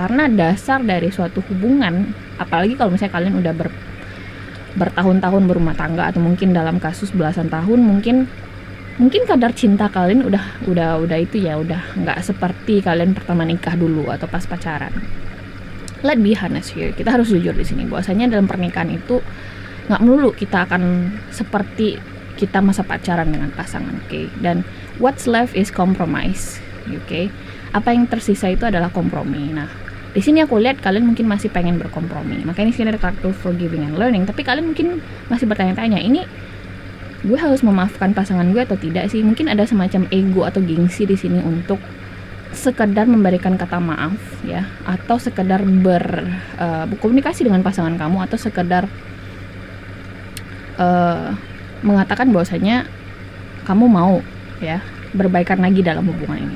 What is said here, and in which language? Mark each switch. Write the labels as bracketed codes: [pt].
[id] Karena dasar dari suatu hubungan, apalagi kalau misalnya kalian udah bertahun-tahun berumah tangga, atau mungkin dalam kasus belasan tahun, mungkin kadar cinta kalian udah itu ya, udah nggak seperti kalian pertama nikah dulu atau pas pacaran. [en] Let's be honest here, [id] kita harus jujur di sini bahwasanya dalam pernikahan itu nggak melulu kita akan seperti kita masa pacaran dengan pasangan, oke? Dan [en] what's left is compromise, oke? [id] Apa yang tersisa itu adalah kompromi. Nah, di sini aku lihat kalian mungkin masih pengen berkompromi. Makanya di sini ada kartu Forgiving and Learning, tapi kalian mungkin masih bertanya-tanya, ini gue harus memaafkan pasangan gue atau tidak sih. Mungkin ada semacam ego atau gengsi di sini untuk sekedar memberikan kata maaf ya, atau sekedar berkomunikasi dengan pasangan kamu, atau sekedar mengatakan bahwasanya kamu mau ya berbaikan lagi dalam hubungan ini.